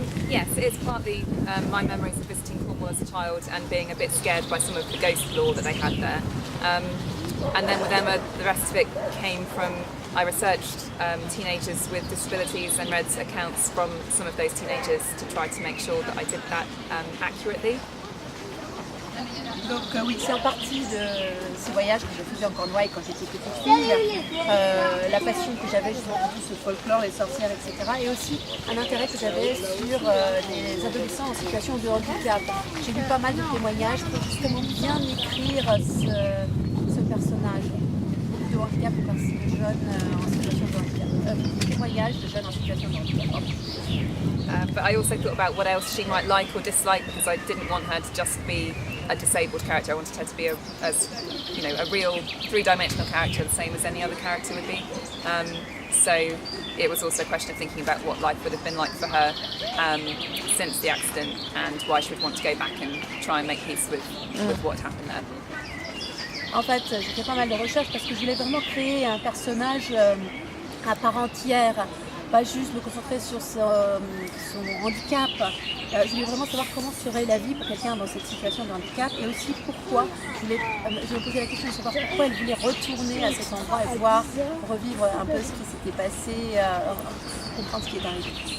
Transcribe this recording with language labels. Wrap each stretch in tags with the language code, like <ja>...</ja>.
<en>Yes, it's partly my memories of visiting Cornwall as a child and being a bit scared by some of the ghost lore that they had there. And then with Emma, the rest of it came from, I researched teenagers with disabilities and read accounts from some of those teenagers to try to make sure that I did that accurately.</en> <fr>Donc oui, c'est en partie de ces voyages que je faisais en Cornouailles quand j'étais petite fille, la passion que j'avais justement pour tout ce folklore, les sorcières, etc. Et aussi un intérêt que j'avais sur les adolescents en situation de handicap. J'ai lu pas mal de témoignages pour justement bien écrire ce personnage. Beaucoup de handicap par ces jeunes en situation de handicap. témoignages de jeunes en situation de handicap.</fr> <en>But I also thought about what else she might like or dislike because I didn't want her to just be a disabled character. I wanted her to be a real three-dimensional character, the same as any other character would be. So it was also a question of thinking about what life would have been like for her since the accident and why she would want to go back and try and make peace with what happened there.</en> <fr>En fait, j'ai fait pas mal de recherches parce que je voulais vraiment créer un personnage à part entière, pas juste me concentrer sur son handicap. Je voulais vraiment savoir comment serait la vie pour quelqu'un dans cette situation de handicap et aussi pourquoi. Je me posais la question de savoir pourquoi elle voulait retourner à cet endroit et voir revivre un peu ce qui s'était passé, comprendre ce qui est arrivé.</fr>